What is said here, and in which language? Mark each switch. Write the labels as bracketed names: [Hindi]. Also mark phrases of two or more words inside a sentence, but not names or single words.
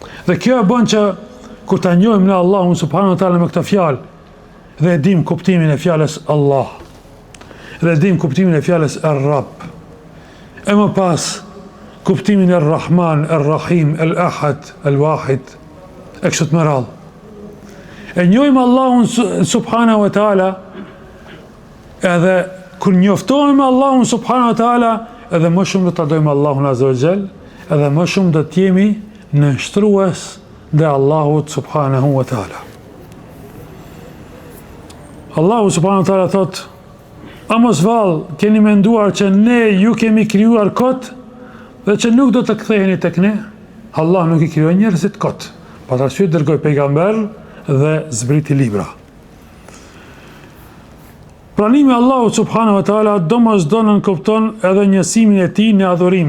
[Albanian] Dhe kjo e bën që kur ta njohim në Allahun [Arabic] سبحانه وتعالى [Albanian] me këtë fjalë dhe e dim kuptimin e fjalës Allah, dhe e dim kuptimin e fjalës Ar-Rabb, e më pas kuptimin e Ar-Rahman, Ar-Rahim, El-Ahad, El-Wahid, e kështu të me radhë. E njohim Allahun [Arabic] سبحانه وتعالى, [Albanian] edhe kur njoftohemi Allahun [Arabic] سبحانه وتعالى, [Albanian] edhe më shumë do ta dojmë Allahun [Arabic] عز وجل, [Albanian] edhe më shumë do të jemi nënshtrues dhe Allahut [Arabic] سبحانه وتعالى. [Albanian] Allahu [Arabic] سبحانه وتعالى [Albanian] thot: "A mos vallë keni menduar që ne ju kemi krijuar kot dhe që nuk do të ktheheni tek ne?" Allah nuk i krijoi njerëzit kot, për arsye dërgoi pejgamber dhe zbriti libra. Pranimi Allahu [Arabic] سبحانه وتعالى [Albanian] domosdoshmë kupton edhe njësimin e tij në adhurime.